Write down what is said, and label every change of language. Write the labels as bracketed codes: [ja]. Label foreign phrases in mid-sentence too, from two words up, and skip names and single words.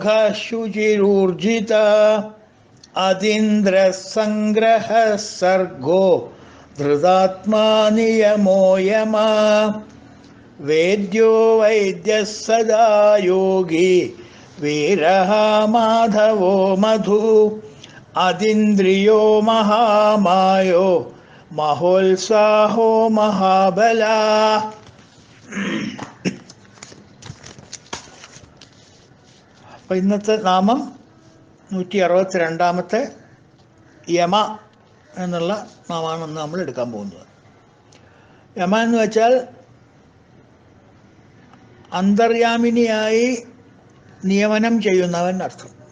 [sa] शुचिरूर्जित अतीन्द्र संग्रह सर्गो धृतात्मा नियमो यमा वेद्यो वैद्यः सदा योगी वीरः माधवो मधु अतीन्द्रियो महामायो महोत्साहो महाबला। [ml] അപ്പോൾ ഇന്നത്തെ നാമം 162 യമ എന്നുള്ള നാമമാണ് നമ്മൾ എടുക്കാൻ പോകുന്നത്. യമ എന്ന് വെച്ചാൽ അന്തര്യാമിനിയായി നിയമനം ചെയ്യുന്നവൻ അർത്ഥം.